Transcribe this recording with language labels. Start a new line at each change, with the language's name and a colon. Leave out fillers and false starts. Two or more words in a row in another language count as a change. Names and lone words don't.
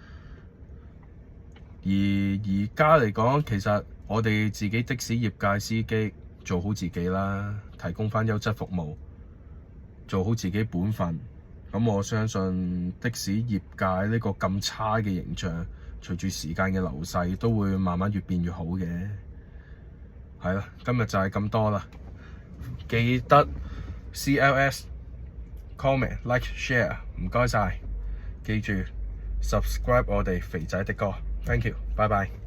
Cantonese: 而家嚟講，其實我哋自己的士業界司機做好自己啦，提供返優質服務，做好自己本分。咁我相信的士業界呢個咁差嘅形象，隨住時間嘅流逝，都會慢慢越變越好嘅。係啦，今日就係咁多啦。記得
English: CLS comment like share，
Cantonese: 唔該晒。記住 subscribe 我哋肥仔的歌。
English: Thank you，
Cantonese: 拜拜。